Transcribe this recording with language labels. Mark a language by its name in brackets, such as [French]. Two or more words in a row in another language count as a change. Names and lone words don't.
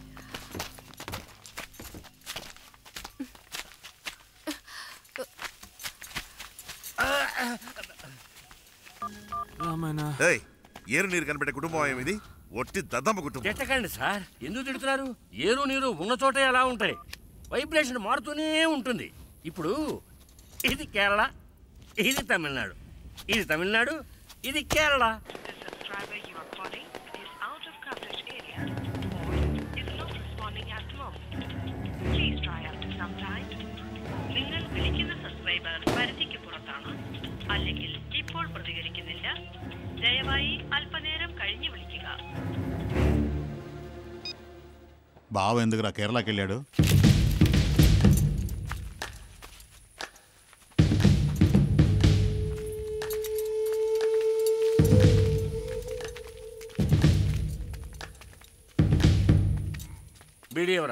[Telugu] ఏరు నీరు కనిపెట్టే కుటుంబం ఇది. ఒట్టి దద్దమ్మ కుటుంబం. తిట్టకండి సార్, ఎందుకు తిడుతున్నారు? ఏరు నీరు ఉన్న చోటే ఎలా ఉంటాయి. వైబ్రేషన్ మారుతూనే ఉంటుంది. ఇప్పుడు ఇది కేరళ, ఇది తమిళనాడు, ఇది తమిళనాడు, ఇది కేరళ. [Malayalam] നിങ്ങൾ വിളിക്കുന്ന സബ്സ്ക്രൈബർ പരിധിക്ക് പുറത്താണ്, അല്ലെങ്കിൽ ഇപ്പോൾ പ്രതികരിക്കുന്നില്ല. ദയവായി അല്പനേരം കഴിഞ്ഞ് വിളിക്കുക. [Telugu] బావ ఎందుకురా కేరళకి వెళ్ళాడు? బీడీ ఎవరా?